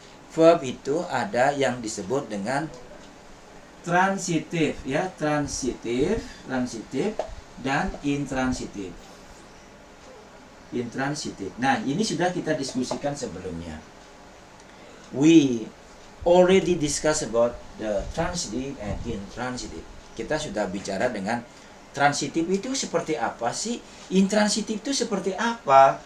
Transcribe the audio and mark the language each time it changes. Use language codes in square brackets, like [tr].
[id] Verb itu ada yang disebut dengan transitif ya, transitif dan intransitif. Nah, ini sudah kita diskusikan sebelumnya. [en] We already discuss about the transitive and intransitive. [id] Kita sudah bicara dengan transitif itu seperti apa sih, intransitif itu seperti apa.